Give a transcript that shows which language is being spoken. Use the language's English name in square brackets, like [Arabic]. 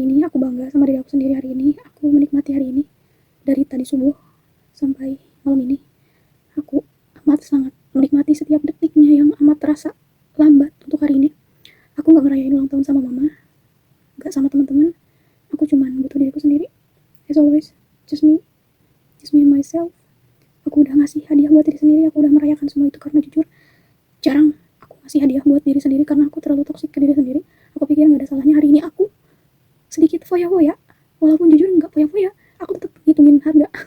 [Indonesian] Aku bangga sama diri aku sendiri hari ini. Aku menikmati hari ini dari tadi subuh sampai malam ini. Aku amat sangat menikmati setiap detiknya yang amat terasa lambat untuk hari ini. Aku nggak ngerayain ulang tahun sama mama, nggak sama teman-teman. Aku cuman butuh diriku sendiri. [English] As always, just me and myself. [Indonesian] Aku udah ngasih hadiah buat diri sendiri. Aku udah merayakan semua itu karena jujur jarang aku ngasih hadiah buat diri sendiri karena aku terlalu toksik ke diri sendiri. Aku pikir nggak ada salahnya hari ini aku sedikit foya-foya, walaupun jujur nggak foya-foya, aku tetap ngitungin harga.